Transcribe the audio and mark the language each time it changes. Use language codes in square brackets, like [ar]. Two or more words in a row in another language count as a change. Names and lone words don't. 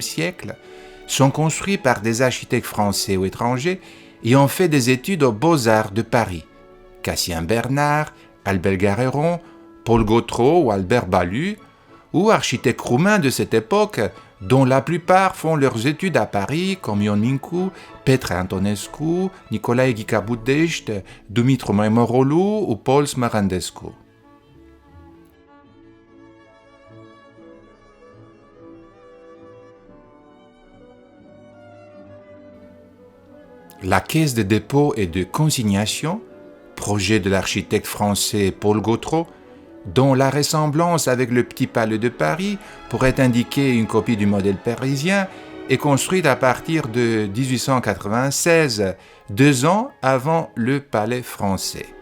[fr] siècle sont construits par des architectes français ou étrangers ayant fait des études aux Beaux-Arts de Paris: Cassien Bernard, Albert Guerreron, Paul Gautreau ou Albert Balu, ou architectes roumains de cette époque, dont la plupart font leurs études à Paris, comme Ion Mincu, Petre Antonescu, Nicolae Ghica-Budești, Dumitru Maimorolu ou Paul Smarandescu. La caisse de dépôt et de consignation, projet de l'architecte français Paul Gautreau, dont la ressemblance avec le Petit Palais de Paris pourrait indiquer une copie du modèle parisien, est construite à partir de 1896, 2 ans avant le Palais français.